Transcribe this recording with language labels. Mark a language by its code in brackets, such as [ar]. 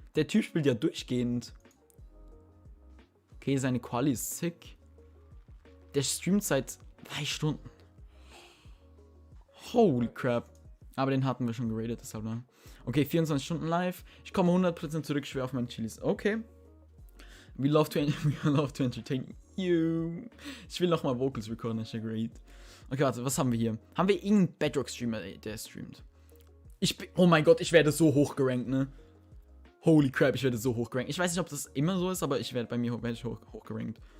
[de] Der Typ spielt ja durchgehend. Okay, seine Quali ist sick. Der streamt seit 3 Stunden. [en] Holy crap. [de] Aber den hatten wir schon geradet, deshalb lang. Okay, 24 Stunden live. Ich komme 100% zurück, schwer auf meine Chilis. Okay. [en] We love to entertain you. [de] Ich will nochmal Vocals recorden, das ist ja great. Okay, warte, was haben wir hier? Haben wir irgendeinen Bedrock-Streamer, der streamt? Oh mein Gott, ich werde so hoch gerankt, ne? [en] Holy crap, [de] ich werde so hoch gerankt. Ich weiß nicht, ob das immer so ist, aber bei mir werde ich hoch gerankt.